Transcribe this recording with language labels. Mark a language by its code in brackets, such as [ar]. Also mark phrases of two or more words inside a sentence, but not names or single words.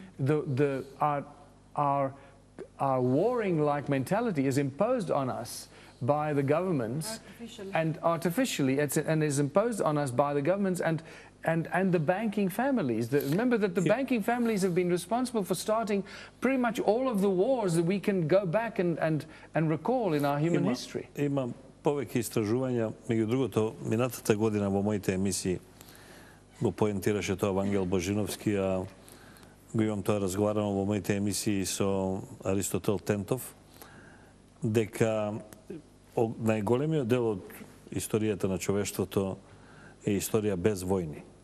[en] Our warring-like mentality is imposed on us by the governments artificially, and is imposed on us by the governments and the banking families. Remember that the banking families have been responsible for starting pretty much all of the wars that we can go back and recall in our human history. [mk] Има повеќе истражувања, меѓу другото, минатата година во моите емисии го поентираше тоа Вангел Божиновски, а го имам тоа разговарано во моите емисии со Аристотел Тентов, дека најголемиот дел од историјата на човештвото е историја без војни.